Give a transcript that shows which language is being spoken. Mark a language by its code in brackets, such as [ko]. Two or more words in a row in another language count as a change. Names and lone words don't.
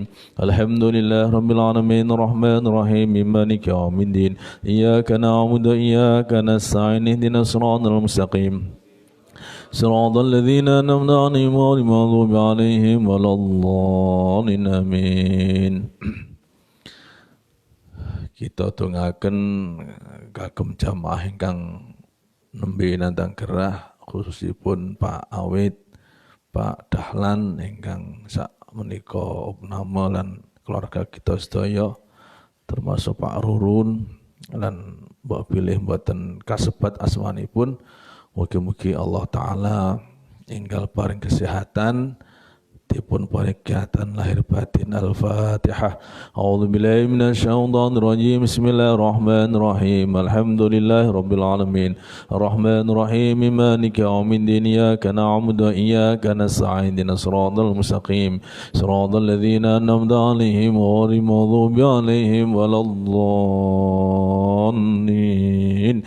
[ar] الحمد لله رب العالمين الرحمن الرحيم مالك يوم الدين. إياك نعبد وإياك نستعين اهدنا الصراط المستقيم صراط الذين أنعمت عليهم غير المغضوب عليهم ولا الضالين آمين. [jv] Kita tunggaken kagem jamaah ingkang nembe nandang gerah khususipun Pak Awit, Pak Dahlan ingkang sak menika nama lan keluarga kita sedaya termasuk Pak Rurun lan mbok bilih mboten kasebat asmanipun. Mugi-mugi Allah taala enggal paring kesehatan dipun paring kesehatan lahir batin. [ar] Al-Fatihah. أعوذ بالله من الشيطان الرجيم. بسم الله الرحمن الرحيم. الحمد لله رب العالمين الرحمن الرحيم مالك يوم الدين. إياك نعبد وإياك نستعين اهدنا الصراط المستقيم صراط الذين أنعمت عليهم غير المغضوب عليهم ولا الضالين.